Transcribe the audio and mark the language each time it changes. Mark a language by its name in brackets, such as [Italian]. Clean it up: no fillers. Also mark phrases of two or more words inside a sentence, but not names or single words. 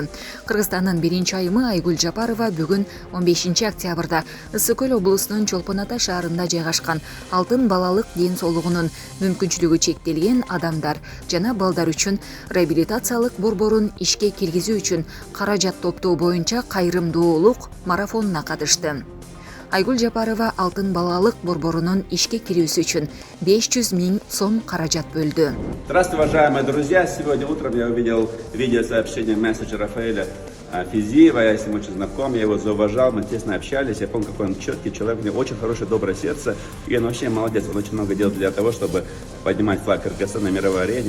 [Kyrgyz] Кыргызстандын биринчи айымы Айгүл Жапарова бүгүн 15 октябрда Ысык Көл облусунун Чолпон Ата шаарында жайгашкан алтын балалык ден соолугунун мүмкүнчүлүгү чектелген адамдар жана балдар үчүн реабилитациялык борборун ишке киргизүү үчүн каражат топтоо боюнча кайрымдуулук марафонуна катышты. Айгүл Жапарова алтын балалык борборунун ишке кирүүсү үчүн 500 000 сом каражат бөлдү. [Russian] Здравствуйте, уважаемые друзья! Сегодня утром я увидел видеосообщение месседжа Рафаэля Физиева. Я с ним очень знаком, я его зауважал, мы тесно общались. Я помню, какой он четкий человек, у него очень хорошее, доброе сердце. И он вообще молодец, он очень много делает для того, чтобы поднимать флаг Кыргызстана на мировой арене.